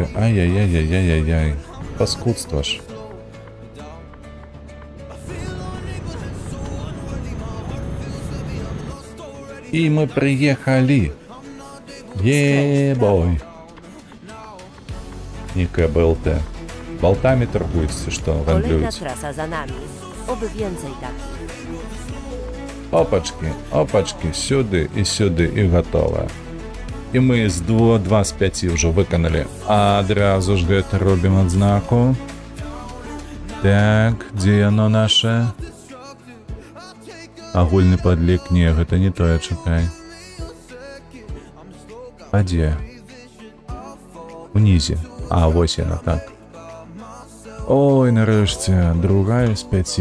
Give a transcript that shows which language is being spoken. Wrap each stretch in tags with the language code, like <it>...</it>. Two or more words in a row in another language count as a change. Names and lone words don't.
<be>Ай-яй-яй-яй-яй-яй. Паскудства ж. І мы прыехалі. Е-бой. Некая БЛТ. Болтами торгуюцца, што</be> <pl>Kolejna</pl> <be>гандлююць.</be> <pl>trasa za nami. Oby więcej takich.</pl> <uk>Опачки, опачки, сюди і сюди, і готово. І ми з 2 з 5 вже виконали.</uk> <be>А одразу ж гэта робім адзнаку. Так, дзе яно наше? Агульны падлік, не, гэта не тое, чакай. А дзе? Унізе. А, вось яна, так. Ой, нарэшце, другая з 5.</be>